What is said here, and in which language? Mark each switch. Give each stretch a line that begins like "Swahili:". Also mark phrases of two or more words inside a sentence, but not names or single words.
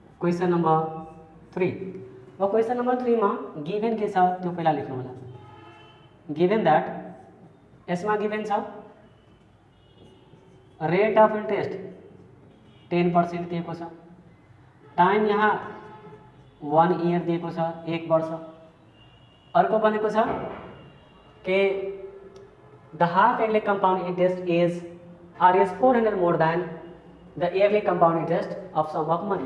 English: question number
Nepali: 3 अब
English: question number
Nepali: 3 में गिवन के छ त्यो पहिला लेख्नु होला।
English: given that
Nepali: यसमा गिवन छ
English: rate of interest
Nepali: 10% दिएको छ, टाइम यहाँ 1 ईयर दिएको छ, 1 वर्ष। अर्को भनेको छ कि
English: the half yearly compound interest is Rs 400 more than the yearly compound interest of sum of money.